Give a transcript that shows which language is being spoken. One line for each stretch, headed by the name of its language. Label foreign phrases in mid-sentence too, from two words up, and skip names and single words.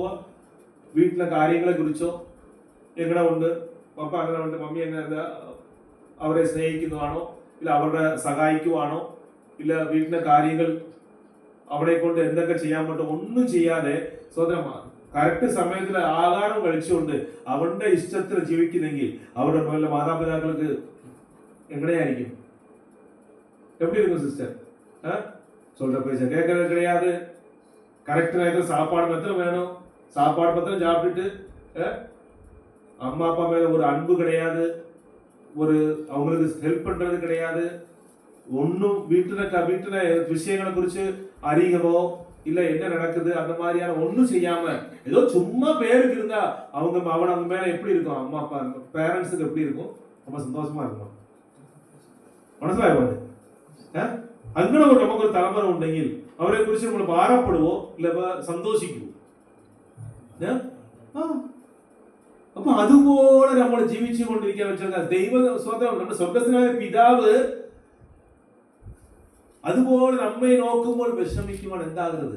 Malayalam: വീട്ടിലെ കാര്യങ്ങളെ കുറിച്ചോ എങ്ങനെ ഉണ്ട്, പപ്പ അങ്ങനെ ഉണ്ട്, മമ്മി എങ്ങനെ, അവരെ സ്നേഹിക്കുന്നതാണോ, ഇല്ല അവരുടെ സഹായിക്കുവാണോ, ഇല്ല വീട്ടിലെ കാര്യങ്ങൾ അവരെ കൊണ്ട് എന്തൊക്കെ ചെയ്യാൻ പറ്റും, ഒന്നും ചെയ്യാതെ സ്വതന്ത്രമാണ് കറക്റ്റ് സമയത്തിൽ ആഹാരം കഴിച്ചുകൊണ്ട് അവന്റെ ഇഷ്ടത്തിൽ ജീവിക്കുന്നെങ്കിൽ അവരുടെ മുന്നിലെ മാതാപിതാക്കൾക്ക് എങ്ങനെയായിരിക്കും?
Tamil: எப்படி இருக்கும் சிஸ்டர்? சொல்ற பேச்ச கேட்கறது கிடையாது. கரெக்ட் நேரத்தில் சாப்பாடு மாத்திரம் வேணும், சாப்பாடு மாத்திரம் சாப்பிட்டுட்டு அம்மா அப்பா மேல ஒரு அன்பு கிடையாது, ஒரு அவங்களுக்கு ஹெல்ப் பண்றது கிடையாது, ஒன்னும் வீட்டுல விஷயங்களை குறிச்சு அறியவோ இல்ல என்ன நடக்குது அந்த மாதிரியான ஒன்னும் செய்யாம ஏதோ சும்மா பேருக்கு இருந்தா அவங்க மேல எப்படி இருக்கும்? அம்மா அப்பா பேரண்ட்ஸுக்கு எப்படி இருக்கும்? ரொம்ப சந்தோஷமா இருக்கும்.
Malayalam: മനസ്സിലായോ? അങ്ങനെ നമുക്കൊരു തലമുറ ഉണ്ടെങ്കിൽ അവരെ കുറിച്ച് നമ്മൾ ഭാരപ്പെടുവോ ഇല്ല സന്തോഷിക്കുവോ? അപ്പൊ അതുപോലെ നമ്മൾ ജീവിച്ചു കൊണ്ടിരിക്കാൻ വെച്ചാൽ ദൈവ സ്വന്തം നമ്മുടെ സ്വർഗസ്നായ പിതാവ് അതുപോലെ നമ്മെ നോക്കുമ്പോൾ വിഷമിക്കുവാൻ എന്താകുന്നത്?